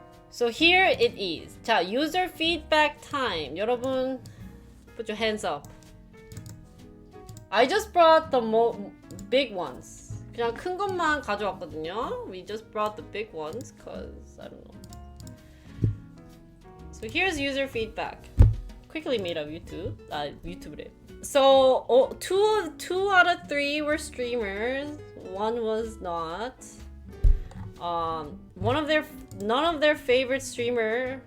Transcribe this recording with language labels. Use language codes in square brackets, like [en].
[en] So here it is. [ko] 자, [en] user feedback time. [ko] 여러분, [en] put your hands up. I just brought the big ones. [ko] 그냥 큰 것만 가져왔거든요. [en] We just brought the big ones cause I don't know. So here's user feedback. Quickly made of YouTube. YouTube래. So two out of 3 were streamers. 1 was not. None of their favorite streamer.